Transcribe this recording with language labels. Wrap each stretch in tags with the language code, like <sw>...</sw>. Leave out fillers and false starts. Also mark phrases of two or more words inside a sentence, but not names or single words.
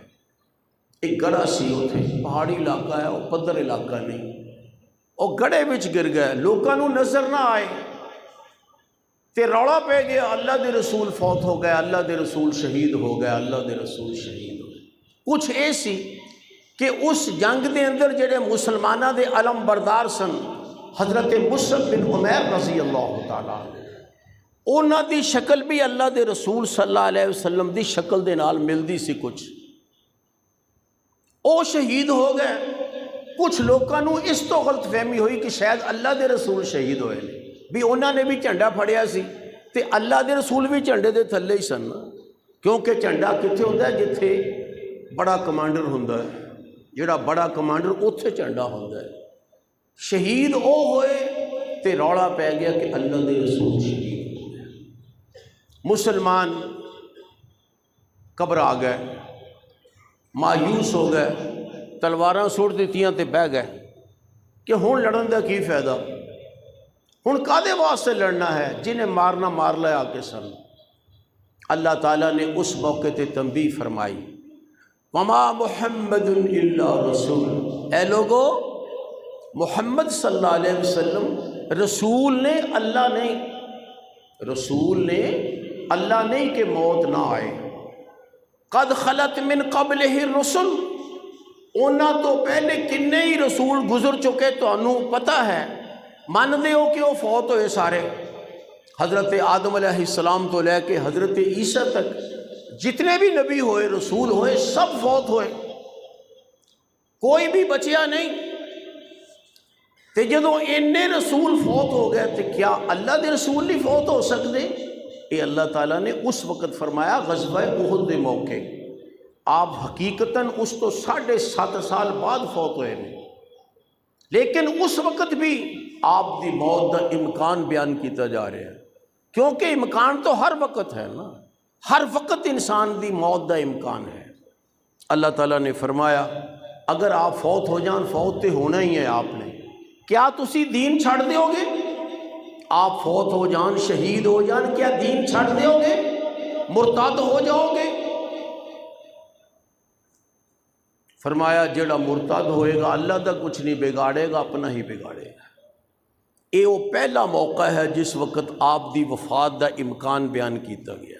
<pa>ایک گڑھا سی اتھے، پہاڑی علاقہ ہے، وہ پدر علاقہ نہیں، وہ گڑھے وچ گر گئے، لوکاں نو نظر نہ آئے تے رولا پہ گیا اللہ دے رسول فوت ہو گئے، اللہ دے رسول شہید ہو گئے، اللہ دے رسول شہید ہو گئے۔ کچھ اے سی کہ اس جنگ دے اندر جڑے مسلمانہ دے علم بردار سن، حضرت مصعب بن عمیر</pa> <ar>رضی اللہ تعالیٰ</ar> <pa>انہاں دی شکل بھی اللہ دے رسول</pa> <ar>صلی اللہ علیہ وسلم</ar> <pa>دی شکل دے نال ملدی سی کچھ، او شہید ہو گئے۔ کچھ لوگوں نو اس تو غلط فہمی ہوئی کہ شاید اللہ دے رسول شہید ہوئے نے، بھی انہوں نے بھی جھنڈا پھڑیا سی تے اللہ دے رسول بھی جھنڈے دے تھلے ہی سن، کیونکہ جھنڈا کتنے ہوتا ہے؟ جتھے بڑا کمانڈر ہوتا ہے، جڑا بڑا کمانڈر اتھے جھنڈا ہوتا ہے۔ شہید او ہوئے تے رولا پہ گیا کہ اللہ دے رسول شہید ہو گئے۔ مسلمان گھبرا گئے، مایوس ہو گئے، تلواراں سٹ دیتیاں تے بہ گئے کہ ہن لڑن دا کی فائدہ، ہن کادے واسطے لڑنا ہے، جنہیں مارنا مار لے آ کے سن۔ اللہ تعالیٰ نے اس موقع تے تنبیہ فرمائی،</pa> <ar>وما محمد الا رسول،</ar> <pa>اے لوگو محمد</pa> <ar>صلی اللہ علیہ وسلم</ar> <pa>رسول نے، اللہ نہیں، رسول نے اللہ نہیں کہ موت نہ آئے۔</pa> <ar>قد خلت من قبلہ الرسل،</ar> <pa>انہاں تو پہلے کنے ہی رسول گزر چکے، تو انہوں پتہ ہے، ماندے ہو کہ وہ فوت ہوئے سارے، حضرت آدم</pa> <ar>علیہ السلام</ar> <pa>تو لے کے حضرت عیسیٰ تک جتنے بھی نبی ہوئے، رسول ہوئے، سب فوت ہوئے، کوئی بھی بچیا نہیں۔ تے جدوں اینے رسول فوت ہو گئے تے کیا اللہ دے رسول نہیں فوت ہو سکتے؟ یہ اللہ تعالیٰ نے اس وقت فرمایا غزوہ احد دے موقع، آپ حقیقتاً اس تو 7.5 سال بعد فوت ہوئے ہیں، لیکن اس وقت بھی آپ دی موت دا امکان بیان کیتا جا رہا ہے، کیونکہ امکان تو ہر وقت ہے نا، ہر وقت انسان دی موت دا امکان ہے۔ اللہ تعالیٰ نے فرمایا اگر آپ فوت ہو جان، فوت تے ہونا ہی ہے آپ نے، کیا تسی دین چھڑ دیو گے؟ آپ فوت ہو جان، شہید ہو جان، کیا دین چھڑ دیو گے؟ مرتد ہو جاؤ گے؟ فرمایا جڑا مرتد ہوئے گا اللہ دا کچھ نہیں بگاڑے گا، اپنا ہی بگاڑے گا۔ یہ وہ پہلا موقع ہے جس وقت آپ دی وفات دا امکان بیان کیتا گیا۔</pa>